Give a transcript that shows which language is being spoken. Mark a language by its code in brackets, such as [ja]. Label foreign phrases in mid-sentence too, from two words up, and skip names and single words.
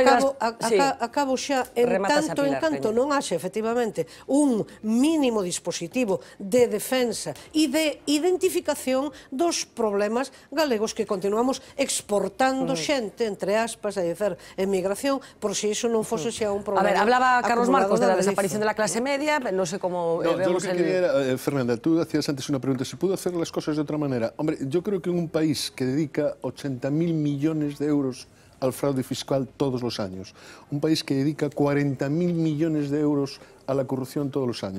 [gl] Acabo xa, en canto non haxe efectivamente un mínimo dispositivo de defensa e de identificación dos problemas galegos que continuamos exportando xente, entre aspas, a dizer, emigración, por si iso non fose xa un problema. [es] A ver, hablaba Carlos Marcos de la desaparición de la clase media, no sé cómo vemos el... Fernanda, tú hacías antes una pregunta, ¿se pudo hacer las cosas de otra manera? Hombre, yo creo que en un país que dedica 80.000 millones de euros al fraude fiscal todos los años. Un país que dedica 40.000 millones de euros a la corrupción todos los años.